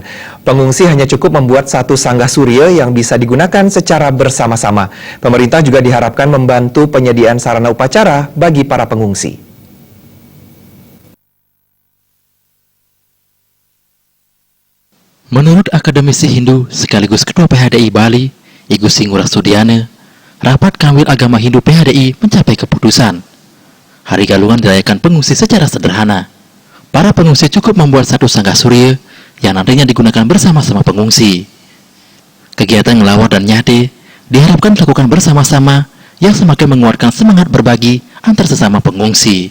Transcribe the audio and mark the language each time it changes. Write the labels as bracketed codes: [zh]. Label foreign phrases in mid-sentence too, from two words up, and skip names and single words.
[id] Pengungsi hanya cukup membuat satu sanggah surya yang bisa digunakan secara bersama-sama. Pemerintah juga diharapkan membantu penyediaan sarana upacara bagi para pengungsi. Menurut akademisi Hindu sekaligus Ketua PHDI Bali, Igusti Ngurah Sudiana, rapat Kanwil Agama Hindu PHDI mencapai keputusan. Hari Galungan dirayakan pengungsi secara sederhana. Para pengungsi cukup membuat satu sanggah surya yang nantinya digunakan bersama-sama pengungsi. Kegiatan ngelawar dan nyade diharapkan dilakukan bersama-sama yang semakin menguatkan semangat berbagi antar sesama pengungsi.